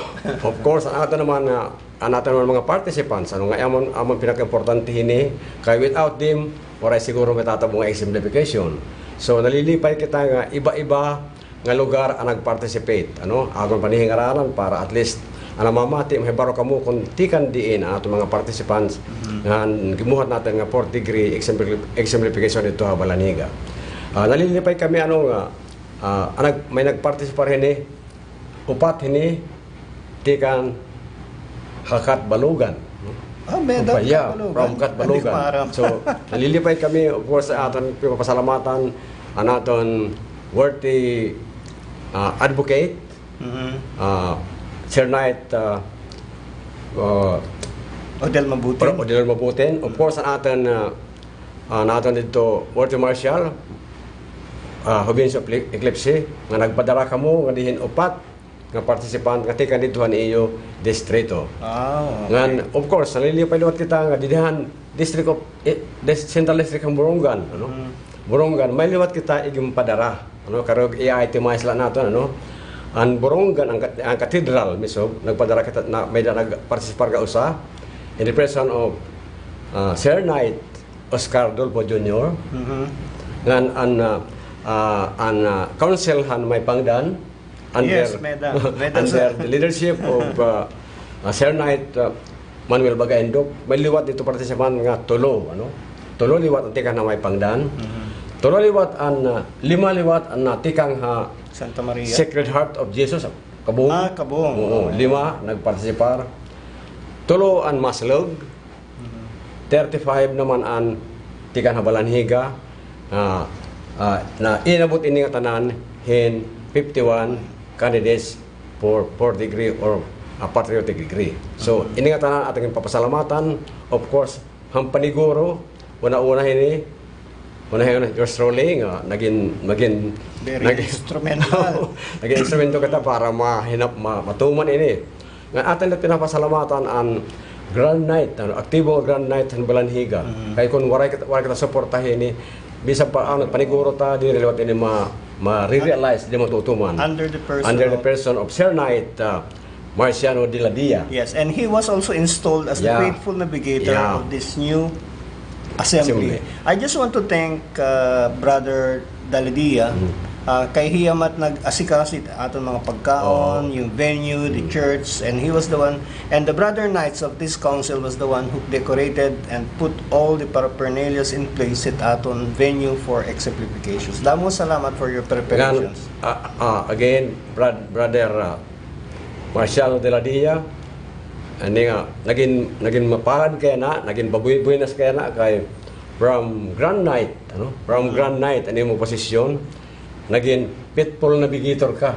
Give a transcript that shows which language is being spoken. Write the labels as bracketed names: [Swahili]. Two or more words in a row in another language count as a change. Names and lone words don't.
[English] Of course, [Waray] ang ato naman mga participants, nga amon pinaka-importante hini, kay [English] without them, [Waray] waray siguro matatabong nga exemplification. So nalilipay kita nga iba-iba nga lugar ang nag-participate. Agon panihingaranan para at least mamati, mahibaro kamo kung tikan diin ang atong mga participants nga gimuhat natin nga [English] 4th degree exemplification [Waray] dito sa Balaniga. Nalilipay kami may nag-participar hini, upat hini, tikan Hakat Balugan. From Katbalugan. So, nalilipay kami, [English] of course, [Waray] sa aton pasalamatan ang aton [English] worthy advocate, Sir Knight [Waray] Odel Mabutin. [English] Of course, [Waray] ang aton dito [English] worthy marshal, [Waray] Hubins of Eclipse, nga nagpadara kamo nga dihin upat nga participant nga tikan dituhan iyo distrito. [English] Okay. [Waray] Ngan [English] of course [Waray] nalilipay liwat kita nga didihan [English] district of Central District [Waray] ng Borongan, Borongan may liwat kita igim padara, karog i-itemize lang nato ang Borongan ang cathedral mismo nagpadara kita na may nagparticipar ka usa [English] in the person of Sir Knight [Waray] Oscar Dolpo Jr. Ngan ang councilhan may pangdan [English] under the leadership of [Waray] Sir Knight Manuel Bagaindok. May liwat dito participant nga tulo liwat ang tikang na may pangdan. Tulo liwat ang 5 liwat ang tikang Santa Maria Sacred Heart of Jesus Kabung. Kabung. Oo, 5 nagpartisipar. Tulo ang Maslog. 35 naman ang tikang Balanhiga. Na inabot ini nga tanan hin 51 [English] candidates for 4th degree or a patriotic degree. [Waray] So ini nga tanan ating papasalamatan, [English] of course [Waray] hampaniguro una-una hini [English] yours truly [Waray] nga naging instrumental. naging instrumento kita para matuman ini. Nga atin na pinapasalamatan ang Grand Knight, aktibo Grand Knight ng Balanhiga. Kaya kung waray kita suportahin ni bisan pa ang paniguro ta di liwat ini ma-realize di matutuman [English] Under the under the person of Sir Knight Marciano de la Dia. Yes, and he was also installed as the Yeah. faithful navigator Yeah. of this new assembly. I just want to thank Brother Daladia [Waray] kay hiyamat nag-asikaso aton mga pagkaon, [English] yung venue, the church, and he was the one, and the brother knights of this council was the one who decorated and put all the paraphernalias in place [Waray] at aton [English] venue for exemplifications. [Waray] Damo salamat [English] for your preparations. [Waray] Again, brother Marciano de la Dia, ani nga naging mapalad kaya na, naging babuy-buenas kaya na kay [English] from Grand Knight, from Grand Knight [Waray] ani mo posisyon, naging [English] faithful navigator [Waray] ka